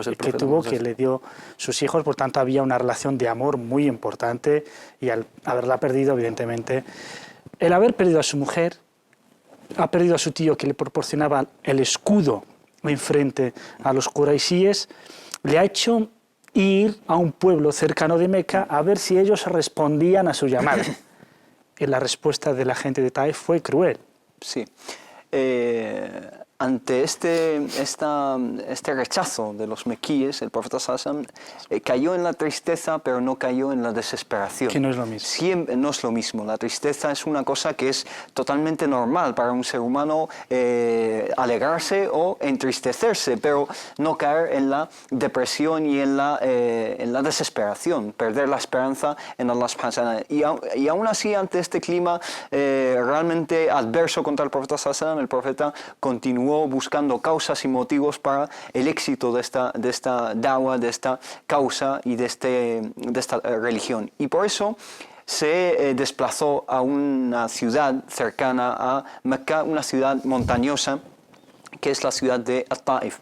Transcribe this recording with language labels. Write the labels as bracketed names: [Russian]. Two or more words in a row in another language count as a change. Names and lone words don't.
[Spanish] Que le dio sus hijos, por tanto había una relación de amor muy importante, y al haberla perdido, evidentemente, el haber perdido a su mujer, ha perdido a su tío que le proporcionaba el escudo enfrente a los quraishíes, le ha hecho ir a un pueblo cercano de Meca a ver si ellos respondían a su llamada. Y la respuesta de la gente de Taif fue cruel. Sí. Ante este rechazo de los mequíes, el profeta [Arabic] صلى الله عليه وسلم [Spanish] cayó en la tristeza, pero no cayó en la desesperación. Que no es lo mismo. Siempre, no es lo mismo. La tristeza es una cosa que es totalmente normal para un ser humano, alegrarse o entristecerse, pero no caer en la depresión y en la desesperación, perder la esperanza en Allah [Arabic] سبحانه وتعالى. [Spanish] Y aún así, ante este clima realmente adverso contra el profeta [Arabic] صلى الله عليه وسلم, [Spanish] el profeta continuó buscando causas y motivos para el éxito de esta da'wa, de esta causa y de esta religión. Y por eso se desplazó a una ciudad cercana a Mecca, una ciudad montañosa, que es la ciudad de Taif.